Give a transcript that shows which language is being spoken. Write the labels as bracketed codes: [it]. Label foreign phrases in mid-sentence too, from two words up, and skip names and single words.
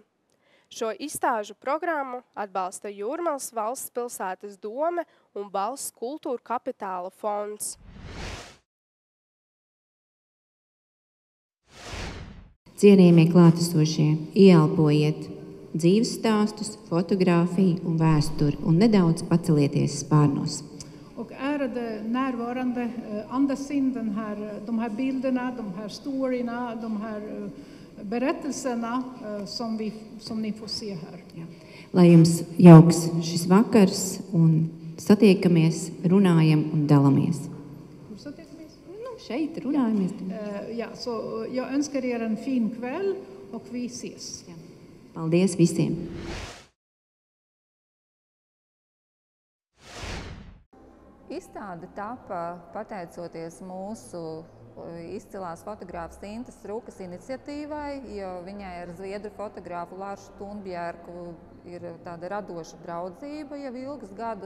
[lv] Šo izstāžu programmu atbalsta Jūrmalas valsts pilsētas dome un Valsts kultūra kapitāla fonds. Cienījamie klātesošie, ieelpojiet dzīves stāstus, fotografiju un vēsturi un nedaudz pacelieties spārnos. [sv] Och ärade närvarande, andas in de här bilderna, de här storyna, de här berättelserna som ni får se här. [lv] Jā. Lai jums jauks šis vakars un satiekamies, runājam un dalamies. [sv] Fortsätt. [lv] šeit runājamies. [sv] Ja, så jag önskar er en fin kväll och vi ses. [lv] Jā. Paldies visiem! Izstāde tapa pateicoties mūsu izcilās fotogrāfas Intas Rukas iniciatīvai, jo viņai ar zviedru fotogrāfu Laršu Tunbjērku ir tāda radoša draudzība jau ilgus gadus.